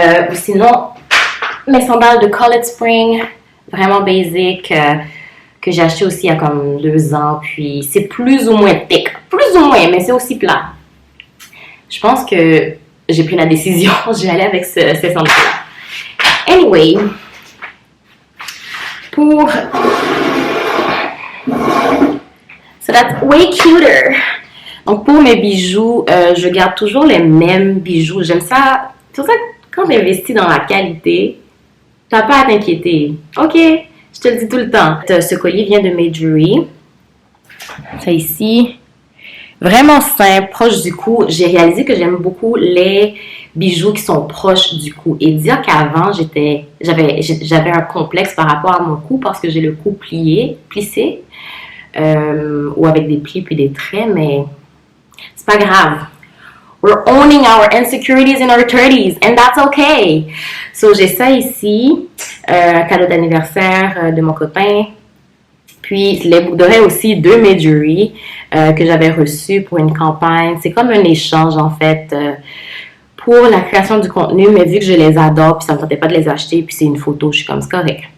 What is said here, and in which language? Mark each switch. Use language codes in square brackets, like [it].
[fr] Ou sinon, mes sandales de Cold Spring, vraiment basic, que j'ai acheté aussi il y a comme 2 ans. Puis c'est plus ou moins thick, plus ou moins, mais c'est aussi plat. Je pense que j'ai pris la décision, je vais aller avec ces sandales-là. [en] Anyway, so that's way cuter. [fr] Donc pour mes bijoux, je garde toujours les mêmes bijoux. J'aime ça. C'est pour ça que quand tu investis dans la qualité, tu n'as pas à t'inquiéter. OK, Je te le dis tout le temps. Ce collier vient de Majory. Ça ici, vraiment simple, proche du cou. J'ai réalisé que j'aime beaucoup les bijoux qui sont proches du cou. Et dire qu'avant, j'avais un complexe par rapport à mon cou parce que j'ai le cou plissé, ou avec des plis puis des traits, mais c'est pas grave. [en] We're owning our insecurities in our 30s, and that's okay. [fr] So, j'ai ça ici, cadeau d'anniversaire de mon copain. Puis, les boucles d'oreilles aussi de Majory que j'avais reçues pour une campagne. C'est comme un échange, en fait, pour la création du contenu, mais vu que je les adore, puis ça ne me tentait pas de les acheter, puis c'est une photo, je suis comme, c'est correct.